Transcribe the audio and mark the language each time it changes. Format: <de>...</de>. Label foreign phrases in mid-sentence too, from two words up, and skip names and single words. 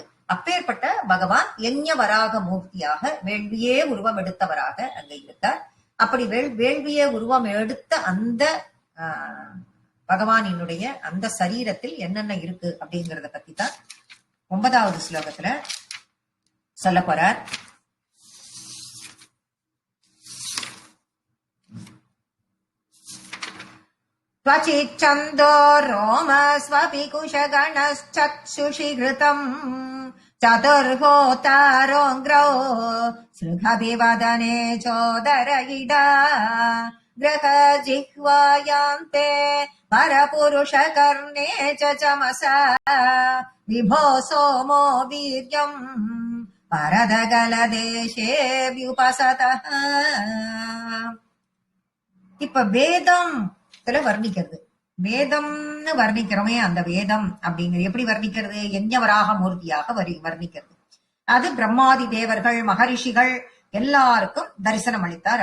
<ta>அப்பேற்பட்ட பகவான் யஞவராக மூர்த்தியாக வேள்வியே உருவம் எடுத்தவராக அங்க இருக்கார். அப்படி வேள்வியே உருவம் எடுத்த அந்த பகவானினுடைய அந்த சரீரத்தில் என்னென்ன இருக்கு அப்படிங்கறத பத்தி தான் 9வது ஸ்லோகத்துல சொல்ல போறார்.</ta> <sa>त्वचिच्छन्दो रोमस्वपि कुशगणश्चक्षुषि घृतम् चतुर्होतारोऽङ्ग्रौ सृगभिवदने चोदर इडा ग्रहजिह्वायान्ते परपुरुषकर्णे च चमसा विभो सोमो वीर्यम् परदगलदेशे व्युपसतः.</sa> <ta>இப்ப வேதம் வர்ணிக்கிறது, வேதம்னு வர்ணிக்கிறோமே, அந்த வேதம் அப்படிங்கிறது எப்படி வர்ணிக்கிறது, யஞவராக மூர்த்தியாக வர்ணிக்கிறது. அது பிரம்மாதி தேவர்கள் மகரிஷிகள் எல்லாருக்கும் தரிசனம் அளித்தார்.</ta>